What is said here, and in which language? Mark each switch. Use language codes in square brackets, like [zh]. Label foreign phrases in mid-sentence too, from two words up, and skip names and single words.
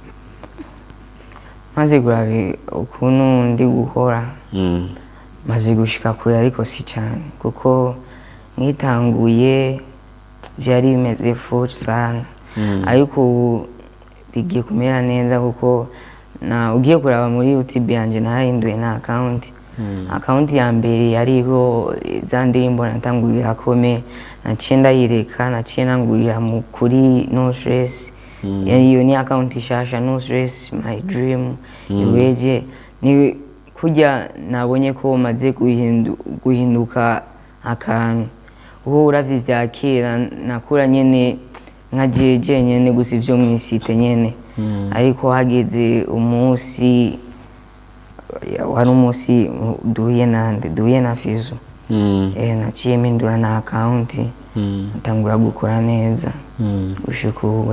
[rn] maze gurabe ukuntu ndi gukora maze gushika kure, ariko si cyane kuko ngitanguye byari bimeze [sw] full sana, [rn] ariko bigiye kumera neza kuko na ugiye kuraba muri YouTube yanje nahinduye na account ya mbere yariho za ndirimbo natanguye akome, naciye ndayireka, naciye nangurira mu kuri [en] no stress, [rn] iyo ni account ishasha [en] no stress my dream [rn] iweje, ni kujya nabonye ko maze guhinduka akantu, uho uravye vya kera nakura nyene nka jeje nyene gusa ivyo mwisite nyene, ariko hageze umunsi wari umunsi duhuye na Fizo, naciye mpindura na account ntangura gukora neza gushika ubu.